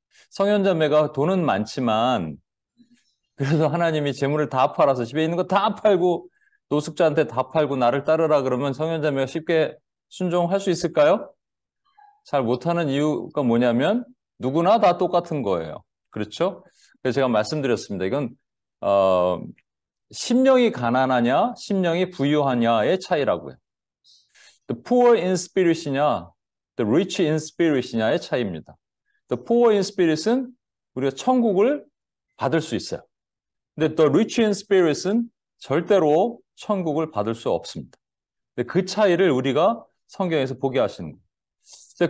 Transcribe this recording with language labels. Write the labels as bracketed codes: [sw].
[ko] 성현자매가 돈은 많지만 그래서 하나님이 재물을 다 팔아서 집에 있는 거 다 팔고 노숙자한테 다 팔고 나를 따르라 그러면 성현자매가 쉽게 순종할 수 있을까요? 잘 못하는 이유가 뭐냐면 누구나 다 똑같은 거예요. 그렇죠? 그래서 제가 말씀드렸습니다. 이건 어, 심령이 가난하냐, 심령이 부유하냐의 차이라고요. [en] The poor in spirit이냐, the rich in spirit이냐의 [ko] 차이입니다. [en] The poor in spirit [ko] 은 우리가 천국을 받을 수 있어요. 근데 [en] the rich in spirit [ko] 은 절대로 천국을 받을 수 없습니다. 근데 그 차이를 우리가 성경에서 보게 하시는 거예요.